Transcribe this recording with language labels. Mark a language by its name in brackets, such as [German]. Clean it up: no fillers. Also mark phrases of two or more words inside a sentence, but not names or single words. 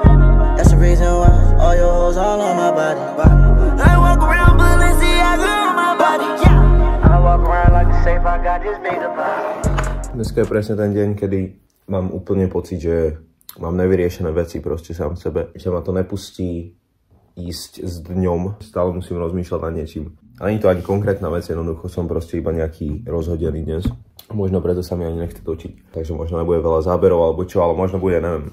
[English] That's the reason why all your hoes all on my body. I walk around Balenciaga on my body. I walk around like a safe, I got this big body. [Slovak] Dneska je presne ten deň, kedy mám úplne pocit, že mám nevyriešené veci proste sám v sebe. Že ma to nepustí ísť s dňom, stále musím rozmýšľať nad niečím. Ani to ani konkrétna vec, jednoducho som proste iba nejaký rozhodený dnes. Možno preto sa mi ani nechce točiť. Takže možno nebude veľa záberov alebo čo, ale možno bude, neviem.